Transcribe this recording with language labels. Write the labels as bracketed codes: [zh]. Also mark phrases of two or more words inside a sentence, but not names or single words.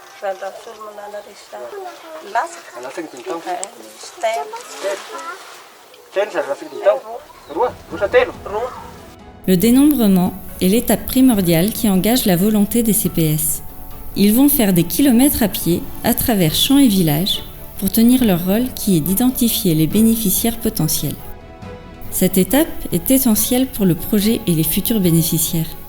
[mg] Lasaka dimy taona. Telo sady lasaka dimy taona. Roa telo. [fr] Le dénombrement est l'étape primordiale qui engage la volonté des CPS. Ils vont faire des kilomètres à pied à travers champs et villages pour tenir leur rôle qui est d'identifier les bénéficiaires potentiels. Cette étape est essentielle pour le projet et les futurs bénéficiaires.